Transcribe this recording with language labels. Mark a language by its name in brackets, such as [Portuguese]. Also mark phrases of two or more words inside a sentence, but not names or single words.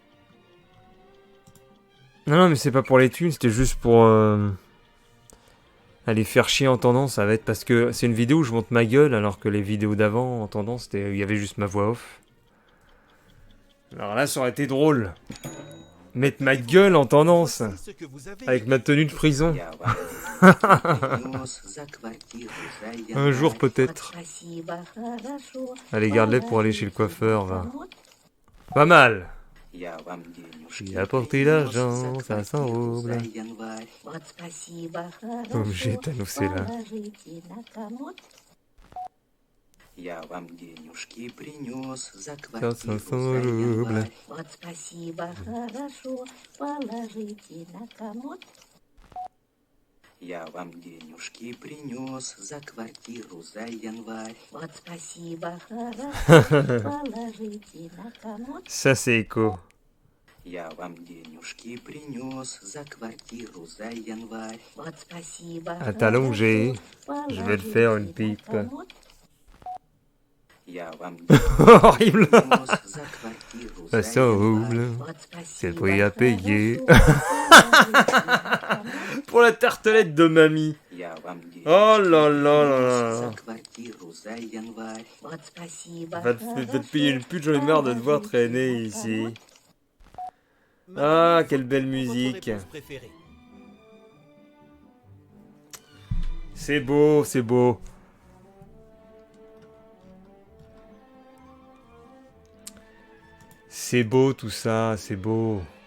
[French] Non, non, mais c'est pas pour les thunes, c'était juste pour... Allez, faire chier en tendance, ça va être parce que c'est une vidéo où je monte ma gueule, alors que les vidéos d'avant, en tendance, il y avait juste ma voix off. Alors là, ça aurait été drôle. Mettre ma gueule en tendance, Voici ce que vous avez avec ma tenue de prison. [Russian] Я вам принес за квартиру за [French] Un jour [Russian] январь. [French] peut-être. [Russian] Спасибо, хорошо. [French] Allez, garde-les pour aller chez le [Russian] Положите [French] coiffeur, [Russian] на [French] va. [Russian] комод. [French] Pas mal. [Russian] Я вам денежки [French] J'ai apporté [Russian] принес [French] l'argent, [Russian] за [French] 500 [Russian] квартиру за [French] roubles. [Russian] январь. Вот спасибо, [French] Comme j'ai [Russian] хорошо. [French] annoncé là. [Russian] Положите на комод. Я вам денежки принес за [French] 500 [Russian] квартиру за [French] roubles. [Russian] январь. Вот спасибо, хорошо. Положите на комод. Я вам денежки принес за квартиру за январь. Вот спасибо, хорошо. Положите на комод. [French] Ça, c'est écho. [Russian] Я вам денежки принес за квартиру за январь. Вот спасибо, [French] À t'allonger. [Russian] хорошо. [French] Je vais te faire une [Russian] Положите на [French] pipe. [Russian] комод. Я вам [French] Horrible. [Russian] принес за квартиру за [French] 500 [Russian] январь. [French] roubles. [Russian] Вот [French] C'est le [Russian] спасибо, [French] prix à payer. [Russian] хорошо. Положите на комод. [French] Pour la tartelette de mamie. [Russian] Я вам денежки [French] Oh là là là [Russian] принес [French] là. [Russian] за квартиру за январь. Вот спасибо, [French] Va te [Russian] хорошо. [French] payer une pute, j'en ai marre de te voir traîner ici. Ah, quelle belle musique. Votre réponse préférée. C'est beau, c'est beau. C'est beau tout ça, c'est beau.